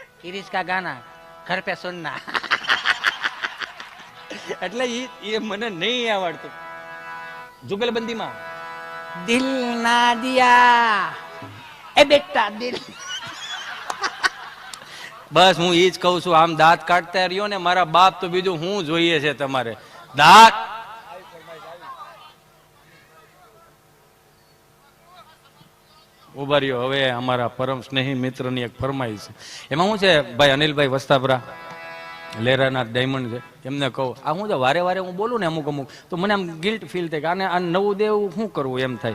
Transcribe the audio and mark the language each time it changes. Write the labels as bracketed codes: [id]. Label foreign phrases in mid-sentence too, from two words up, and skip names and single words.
[hi] इरिस का गाना घर पे सुनना. [gu] એટલે એ મને નહીં આવડતું. જુગલબંધીમાં [hi] दिल ना दिया ए बेटा दिल. [gu] બસ હું ઈ જ કહું છું. આમ દાંત કાઢતા રહ્યો ને મારા બાપ, તો બીજું હું જોઈએ છે તમારે? દાંત ઉભા રહ્યો. હવે અમારા પરમ સ્નેહી મિત્રની એક ફરમાઈશ છે. એમાં શું છે ભાઈ, અનિલભાઈ વસ્તાપરા લેરાના ડાયમંડ છે, એમને કહું આ હું વારે વારે હું બોલું ને અમુક તો મને આમ [en] guilt feel [gu] થાય કે આને આ નવું દેવું શું કરવું એમ થાય.